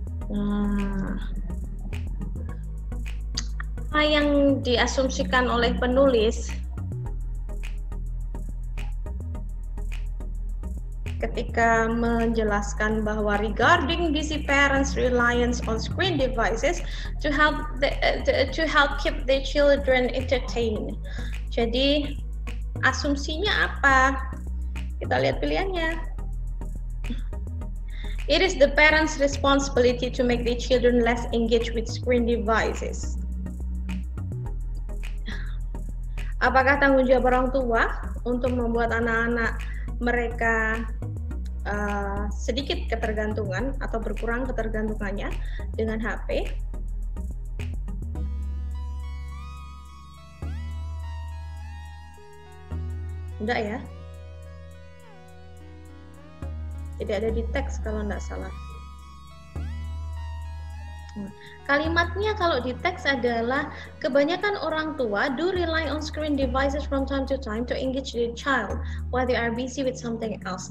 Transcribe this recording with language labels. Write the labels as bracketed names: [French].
[Indonesian] Nah, apa yang diasumsikan oleh penulis ketika menjelaskan bahwa [English] regarding busy parents' reliance on screen devices to help keep their children entertained. [Indonesian] Jadi asumsinya apa? Kita lihat pilihannya. [English] It is the parents' responsibility to make their children less engaged with screen devices. [Indonesian] Apakah tanggung jawab orang tua untuk membuat anak-anak mereka sedikit ketergantungan atau berkurang ketergantungannya dengan HP? Enggak ya? Tidak ada di teks kalau enggak salah. Kalimatnya kalau di teks adalah kebanyakan orang tua [English] do rely on screen devices from time to time to engage their child while they are busy with something else.